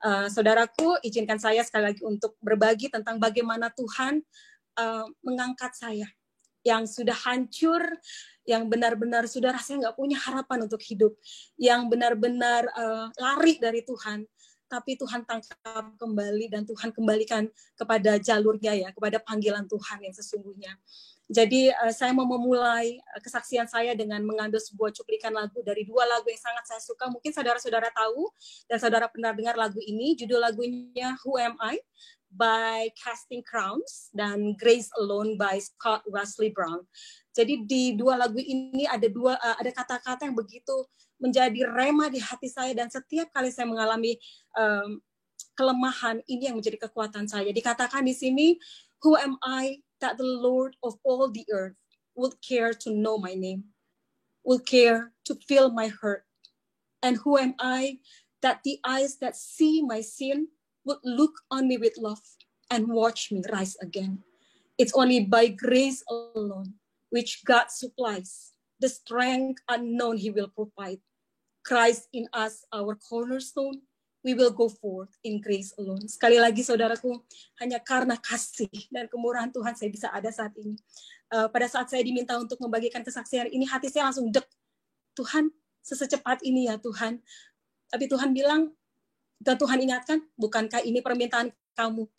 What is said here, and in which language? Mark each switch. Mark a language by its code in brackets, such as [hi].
[id] Saudaraku, izinkan saya sekali lagi untuk berbagi tentang bagaimana Tuhan mengangkat saya yang sudah hancur, yang benar-benar sudah rasanya nggak punya harapan untuk hidup, yang benar-benar lari dari Tuhan, tapi Tuhan tangkap kembali dan Tuhan kembalikan kepada jalurnya ya, kepada panggilan Tuhan yang sesungguhnya. Jadi saya mau memulai kesaksian saya dengan mengambil sebuah cuplikan lagu dari dua lagu yang sangat saya suka. Mungkin saudara-saudara tahu dan saudara pernah dengar lagu ini. Judul lagunya Who Am I by Casting Crowns dan Grace Alone by Scott Wesley Brown. Jadi di dua lagu ini ada kata-kata yang begitu menjadi rema di hati saya, dan setiap kali saya mengalami kelemahan, ini yang menjadi kekuatan saya. Dikatakan di sini, [en] Who am I that the Lord of all the earth would care to know my name, would care to feel my hurt? And who am I that the eyes that see my sin would look on me with love and watch me rise again? It's only by grace alone, which God supplies, the strength unknown He will provide. Christ in us, our cornerstone, we will go forth in grace alone. [id] Sekali lagi saudaraku, hanya karena kasih dan kemurahan Tuhan saya bisa ada saat ini. Pada saat saya diminta untuk membagikan kesaksian ini, hati saya langsung dek. Tuhan, sesecepat ini ya Tuhan. Tapi Tuhan bilang, dan Tuhan ingatkan, bukankah ini permintaan kamu?